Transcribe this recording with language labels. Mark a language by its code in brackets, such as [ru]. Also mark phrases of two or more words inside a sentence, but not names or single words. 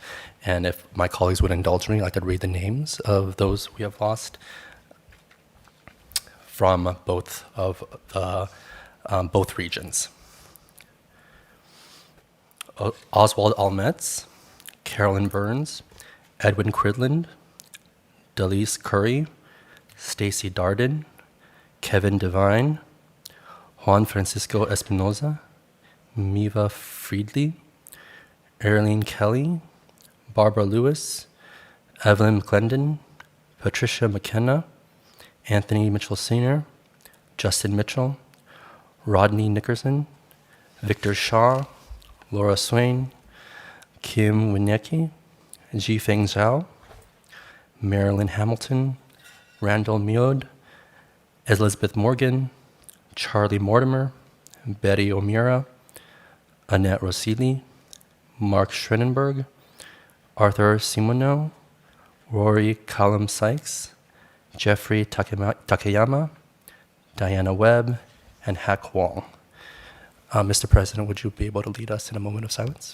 [en] And if my colleagues would indulge me, I could read the names of those we have lost from both of both regions. Oswald Almetz, Carolyn Burns, Edwin Cridland, Delise Curry, Stacy Darden, Kevin Devine, Juan Francisco Espinoza, Miva Friedley, Erlene Kelly, Barbara Lewis, Evelyn McClendon, Patricia McKenna, Anthony Mitchell Sr., Justin Mitchell, Rodney Nickerson, Victor Shaw, Laura Swain, Kim Wieniecki, Jifeng Zhao, Marilyn Hamilton, Randall Meode, Elizabeth Morgan, Charlie Mortimer, Betty O'Meara, Annette Rossili, Mark Schrenenberg, Arthur Simoneau, Rory Callum Sykes, Jeffrey Takayama, Diana Webb, and Hack Wong. Mr. President, would you be able to lead us in a moment of silence?